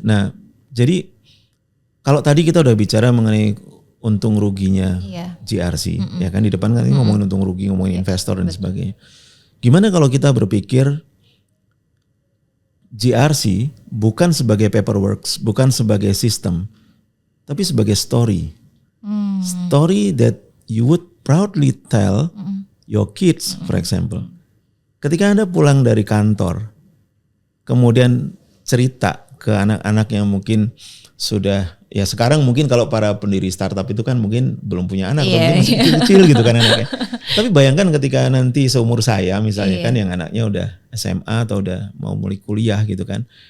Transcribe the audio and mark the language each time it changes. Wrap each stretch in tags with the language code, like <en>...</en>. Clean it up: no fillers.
<id>Nah, jadi kalau tadi kita udah bicara mengenai untung ruginya GRC, ya kan di depan kan ngomongin untung rugi, ngomongin investor dan sebagainya. Gimana kalau kita berpikir GRC bukan sebagai paperwork, bukan sebagai sistem, tapi sebagai story.</id> <en>Story that you would proudly tell your kids, for example.</en> <id>Ketika Anda pulang dari kantor, kemudian cerita ke anak-anak yang mungkin sudah, ya sekarang mungkin kalau para pendiri startup itu kan mungkin belum punya anak, atau mungkin masih kecil gitu kan anaknya. Tapi bayangkan ketika nanti seumur saya misalnya kan yang anaknya udah SMA atau udah mau mulai kuliah gitu kan.</id>